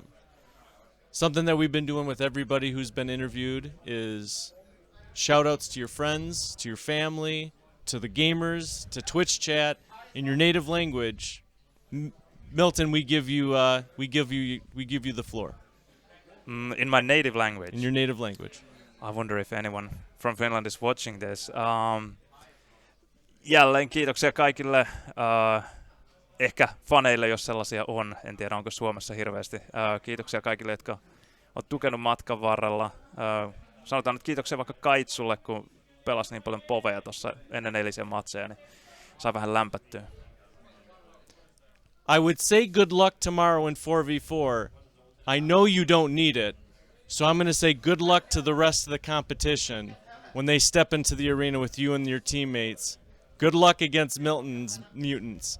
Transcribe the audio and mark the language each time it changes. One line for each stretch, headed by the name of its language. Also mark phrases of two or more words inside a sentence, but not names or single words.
English: Something that we've been doing with everybody who's been interviewed is shout-outs to your friends, to your family, to the gamers, to Twitch chat in your native language. Milton, we give you the floor. In my native language. In your native language. I wonder if anyone from Finland is watching this.
Finnish: Jälleen kiitoksia kaikille. Ehkä faneille, jos sellaisia on. En tiedä, onko Suomessa hirveästi. Kiitoksia kaikille, jotka on tukenut matkan varrella. Sanotaan nyt kiitoksia vaikka Kaitsulle, kun pelasi niin paljon poveja tuossa ennen eilisiä matseja, niin sai vähän lämpättyä.
English: I would say good luck tomorrow in 4v4. I know you don't need it, so I'm going to say good luck to the rest of the competition when they step into the arena with you and your teammates. Good luck against Milton's mutants.